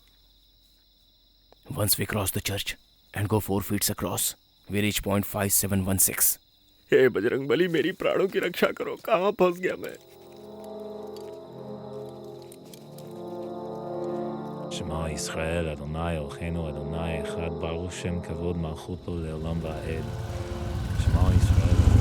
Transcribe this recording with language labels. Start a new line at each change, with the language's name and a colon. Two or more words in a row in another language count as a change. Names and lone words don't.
English: Once we cross the church and go 4 feet across, we reach point 5716.
Hindi: हे बजरंगबली, मेरी प्राणों की रक्षा करो, कहाँ फंस गया मैं?
Hebrew: שמע ישראל, אדוני אלוהינו, אדוני אחד, ברוך שם כבוד מלכותו לעולם ועד. שמע ישראל.